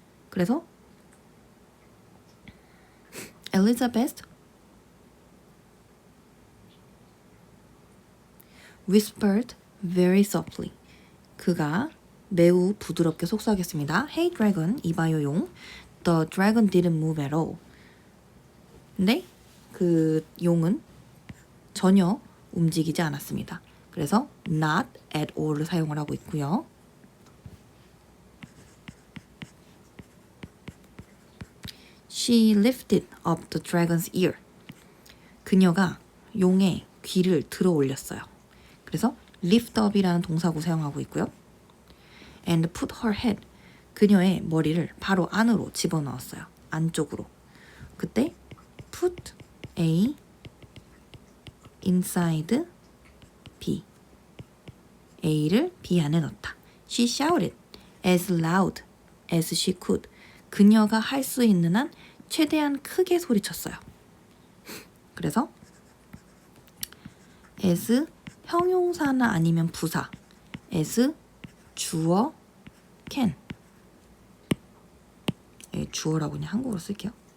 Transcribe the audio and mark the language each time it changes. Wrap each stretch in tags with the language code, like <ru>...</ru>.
<ko>그래서</ko> <en>Elizabeth whispered very softly.</en> <ko>그가 매우 부드럽게 속삭였습니다.</ko> <en>Hey dragon,</en> <ko>이봐요 용.</ko> <en>The dragon didn't move at all.</en> <ko>근데 그 용은 전혀 움직이지 않았습니다. 그래서 not at all을 사용을 하고 있고요.</ko> <en>She lifted up the dragon's ear.</en> <ko>그녀가 용의 귀를 들어 올렸어요. 그래서 lift up이라는 동사구 사용하고 있고요.</ko> <en>And put her head.</en> <ko>그녀의 머리를 바로 안으로 집어넣었어요. 안쪽으로. 그때</ko> <en>put A inside B.</en> <ko>A를 B 안에 넣다.</ko> <en>She shouted as loud as she could.</en> <ko>그녀가 할 수 있는 한 최대한 크게 소리쳤어요. 그래서 as 형용사나 아니면 부사 as 주어 can 주어라고 그냥 한국어로 쓸게요.</ko>